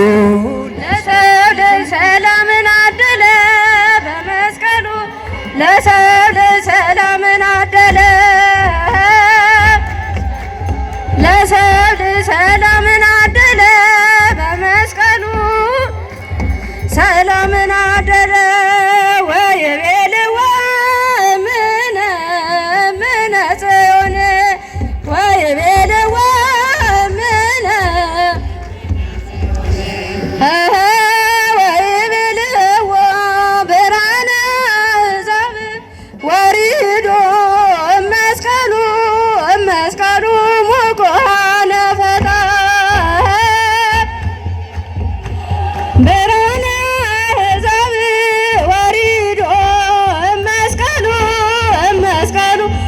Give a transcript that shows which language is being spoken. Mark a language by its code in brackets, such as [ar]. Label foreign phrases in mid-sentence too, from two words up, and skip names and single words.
[am] ለሰው ልጅ ሰላምን አደለ በመስቀሉ ለሰው ልጅ ሰላምን አደለ ለሰው ልጅ ሰላምን አደለ በመስቀሉ ሰላምን አደለ [gez] ወይቤልዎ እምነ እምነ ጽዮን ወይቤልዎ እምነ ወይቤልዎ ብርሃነ አሕዛብ ወሪዶ እመስቀሉ እመስቀሉ ሙቆነ ፈታ ብርሃነ አሕዛብ ወሪዶ እመስቀሉ እመስቀሉ